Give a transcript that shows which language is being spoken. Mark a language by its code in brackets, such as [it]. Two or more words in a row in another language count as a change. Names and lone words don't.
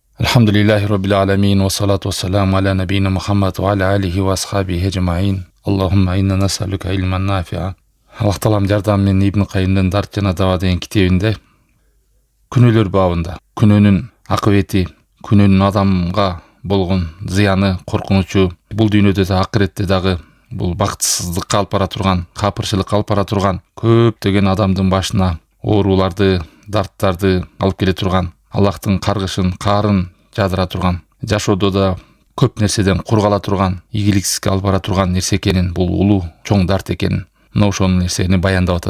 [ar] الحمد لله رب العالمين والصلاة والسلام على نبينا محمد وعلى آله وأصحابه أجمعين. اللهم إنا نسألك علما نافعا. [ky] Allah Taalam жардамымен Ибн Кайымдын Дарт жана Дава деген китебинде күнөөлөр бабында күнөөнүн акыбети, күнөөнүн адамга болгон зыяны, коркунучу, бул дүйнөдө да акыретте дагы бул бактысыздыкка алып бара турган, капырчылыкка алып бара турган көптөгөн адамдын башына ооруларды, дарттарды алып келе турган, Аллахтын каргышын, каарын жадыра турган, жашоодо да көп нерседен кургала турган, ийгиликсизге алып бара турган нерсе экенин, бул улуу чоң дарт экенин, мына ошол нерсени баяндап атат.